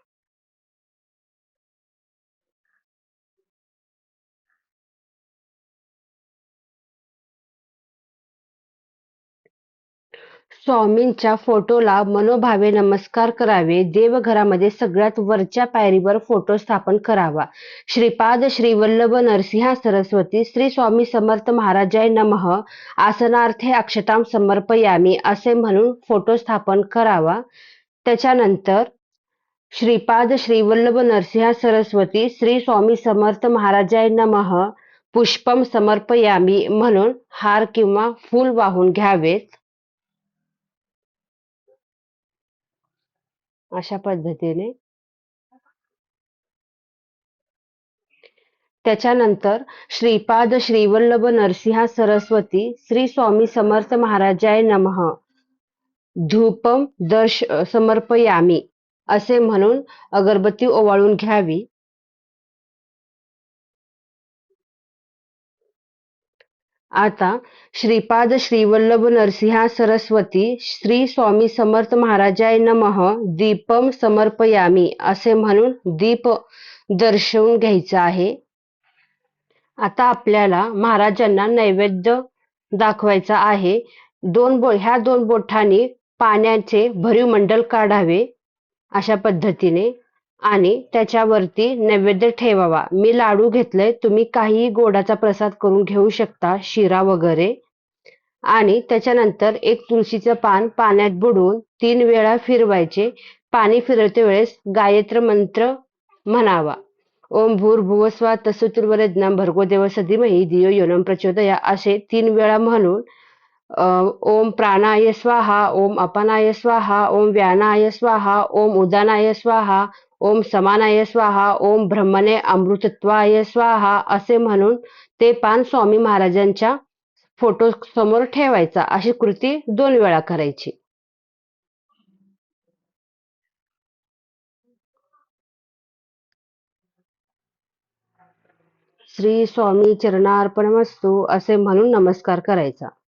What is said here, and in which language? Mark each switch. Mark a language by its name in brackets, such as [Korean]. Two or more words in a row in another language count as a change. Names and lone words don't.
[Marathi] स्वामींच्या फोटोला मनोभावे नमस्कार करावे. देवघरामध्ये सगळ्यात वरच्या पायरीवर फोटो स्थापन करावा. [Sanskrit] श्रीपाद श्री वल्लभ नरसिंह सरस्वती श्री स्वामी समर्थ महाराजाय नमः आसनार्थे अक्षतां समर्पयामी [Marathi] असे म्हणून फोटो स्थापन करावा. त्याच्यानंतर [Sanskrit] श्रीपाद श्री वल्लभ नरसिंह सरस्वती श्री स्वामी समर्थ महाराजाय नमः पुष्पम समर्पयामी [Marathi] म्हणून हार किंवा फूल वाहून घ्यावेत. अशा पद्धतीने. त्याच्यानंतर [Sanskrit] श्रीपाद श्रीवल्लभ नरसिंह सरस्वती श्री स्वामी समर्थ महाराजाय नमः धूपम समर्पयामी [Marathi] असे म्हणून अगरबत्ती ओवाळून घ्यावी. आता [Sanskrit] श्रीपाद श्रीवल्लभ नरसिंह सरस्वती श्री स्वामी समर्थ महाराजाय नमः दीपम समर्पयामी [Marathi] असे म्हणून दीप दर्शवून घ्यायचा आहे. आता आपल्याला महाराजांना नैवेद्य दाखवायचा आहे. ह्या दोन बोटांनी पाण्याचे भरीव मंडल काढावे अशा पद्धतीने आणि त्याच्यावरती नैवेद्य ठेवावा. मी लाडू घेतले, तुम्ही काहीही गोडाचा प्रसाद करून घेऊ शकता, शिरा वगैरे. आणि त्याच्यानंतर एक तुळशीचं पान पाण्यात बुडवून 3 वेळा फिरवायचे. पाणी फिरवते वेळेस गायत्री मंत्र म्हणावा. [Sanskrit] ओम भूर्भुवः स्वः तत्सवितुर्वरेण्यं भर्गो देवस्य धीमहि धियो यो नः प्रचोदयात् [Marathi] असे 3 वेळा म्हणून [Sanskrit] ओम प्राणाय स्वाहा, ओम अपानाय स्वाहा, ओम व्यानाय स्वाहा, ओम उदानाय स्वाहा, ओम समानाय स्वाहा, ओम ब्रह्मणे अमृतत्वाय स्वाहा [Marathi] असे म्हणून ते पान स्वामी महाराजांच्या फोटो समोर ठेवायचा. अशी कृती 2 वेळा करायची. [Sanskrit] श्री स्वामी चरणार्पणमस्तु [Marathi] असे म्हणून नमस्कार करायचा.